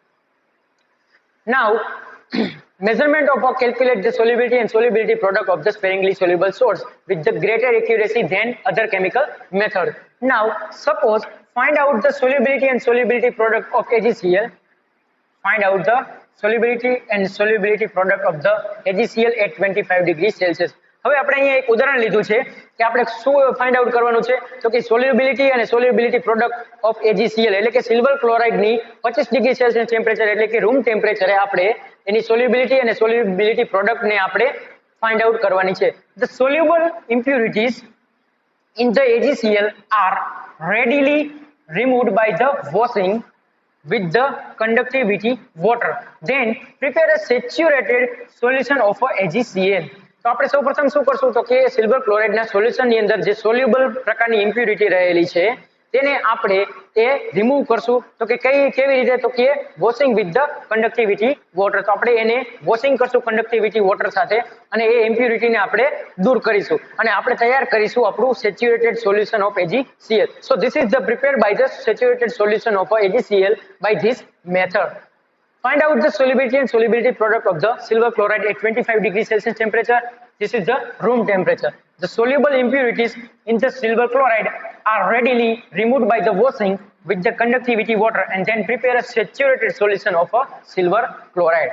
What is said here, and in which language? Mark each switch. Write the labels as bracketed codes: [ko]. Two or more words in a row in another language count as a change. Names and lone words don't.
[en] Now, measurement of or calculate the solubility and solubility product of the sparingly soluble salts with the greater accuracy than other chemical method. Now, suppose find out the solubility and solubility product of AgCl. Find out the solubility and solubility product of the AgCl at 25 degrees Celsius. [gu] હવે આપણે અહીંયા એક ઉદાહરણ લીધું છે કે આપણે શું [en] find out [gu] કરવાનું છે તો કે સોલ્યુબિલિટી અને [en] solubility product of AgCl [gu] એટલે કે [en] silver chloride [gu] ની [en] 25 degree Celsius temperature [gu] એટલે કે [en] room temperature [gu] આપણે એની સોલ્યુબિલિટી અને [en] solubility product [gu] ને આપણે [en] find out [gu] કરવાની છે. [en] The soluble impurities in the AgCl are readily removed by the washing with the conductivity water. Then prepare a saturated solution of AgCl. [gu] તો આપણે સૌપ્રથમ શું કરશું તો કે [en] silver chloride [gu] ના સોલ્યુશન ની અંદર જે સોલ્યુબલ પ્રકારની ઇમ્પ્યુરિટી રહેલી છે તેને આપણે એ રિમૂવ કરશું તો કે કેવી રીતે તો કે [en] washing with the conductivity water. [gu] તો આપણે એને વોશિંગ કરશું [en] conductivity water [gu] સાથે અને એ ઇમ્પ્યુરિટીને આપણે દૂર કરીશું અને આપણે તૈયાર કરીશું આપણું [en] saturated solution of AgCl. So this is the prepared by the saturated solution of AgCl by this method. Find out the solubility and solubility product of the silver chloride at 25 degrees Celsius temperature. This is the room temperature. The soluble impurities in the silver chloride are readily removed by the washing with the conductivity water and then prepare a saturated solution of a silver chloride.